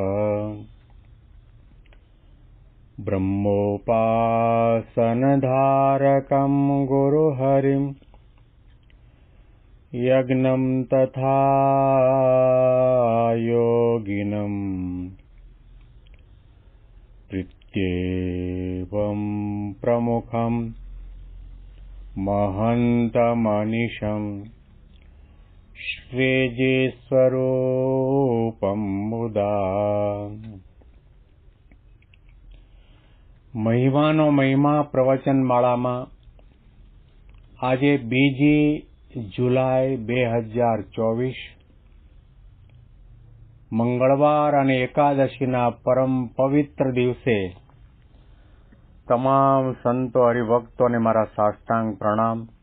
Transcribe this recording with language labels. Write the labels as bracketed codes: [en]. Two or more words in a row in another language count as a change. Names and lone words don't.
[sa] ब्रह्मोपासनधारकं गुरुहरिं यज्ञं तथा योगिनं प्रत्येवं प्रमुखं महन्तमनिशं श्रीजीस्वरूपं मुदा। [gu] મહિમાનો મહિમા પ્રવચન માળામાં આજે 2 જુલાઈ 2024 મંગળવાર અને એકાદશીના પરમ પવિત્ર દિવસે તમામ સંતો હરિભક્તોને મારા સાષ્ટાંગ પ્રણામ.